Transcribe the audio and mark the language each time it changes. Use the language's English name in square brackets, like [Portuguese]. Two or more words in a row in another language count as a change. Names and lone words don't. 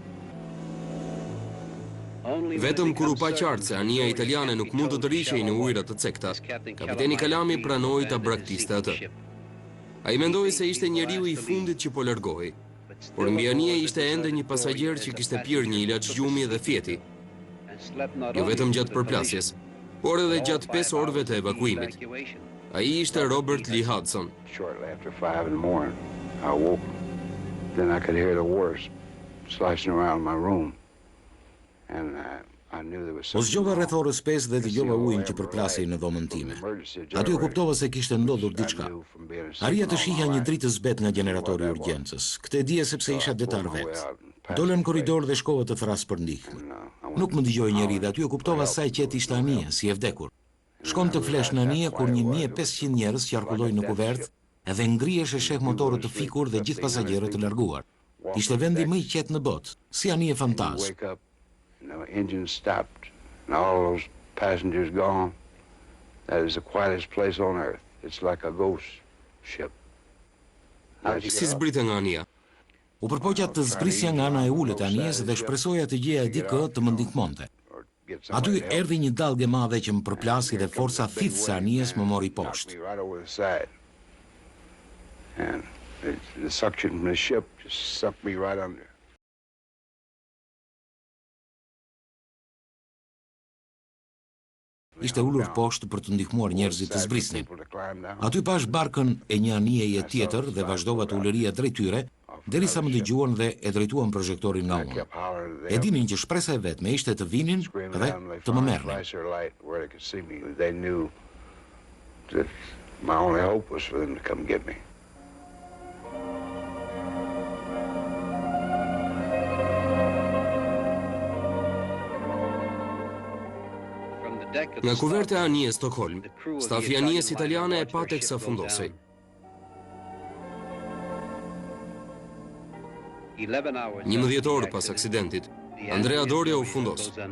[Albanian] Vetëm kur u pa qartë se anija italiane nuk mund të tërhiqej në ujëra të cekta, kapiteni Kalami pranoi ta braktiste atë. Ai mendoi se ishte njeriu i fundit që po largohej, por mbi anije ishte ende një pasagjer që kishte pirë një ilaç gjumi dhe fjeti. Jo vetëm gjatë përplasjes, por edhe gjatë 5 orëve të evakuimit. Ai ishte Robert Lee Hudson. [English] Shortly after 5 in the morning, I woke. Then I could hear the water sloshing around my room. And I knew there was [Albanian] O zgjova rreth orës 5 dhe dëgjova ujin që përplasej në dhomën time. Aty e kuptova se kishte ndodhur diçka. Arria të shihja një dritë të zbet nga generatori i urgjencës. Këtë e dije sepse isha detar vet. Dola në korridor dhe shkova të thras për ndihmë. Nuk më dëgjoi njeri dhe aty e kuptova sa i qetë ishte anija, si e vdekur. Shkon të flesh në anije kur 1500 njerëz qarkullojnë në kuvert edhe ngrihesh e sheh motorët të fikur dhe gjithë pasagjerët të larguar. Ishte vendi më i qetë në botë, si anije fantaz. [English] The engine stopped and all those passengers gone. That is the quietest place on earth. It's like a ghost ship. [Albanian] Si zbrite nga anija? U përpoqja të zbrisja nga ana e ulët e anijes dhe shpresoja të gjeja dikë të më ndihmonte. Aty erdhi një dallgë e madhe që më përplasi dhe forca thithëse e anijes më mori poshtë. [English] And the suction from the ship just sucked me right under. [Albanian] Ishte ulur poshtë për të ndihmuar njerëzit të zbrisnin. Aty pash barkën e një anijeje tjetër dhe vazhdova të ulëria drejt tyre, derisa më dëgjuan dhe e drejtuan projektorin nga unë. E dinin që shpresa e vetme ishte të vinin dhe të më merrnin. [English] They knew that my only hope was for them to come get me. [Albanian] Nga kuverte e anijes Stockholm, stafi anijes italiane e pa teksa fundosej. 11 orë pas aksidentit, Andrea Doria u fundos.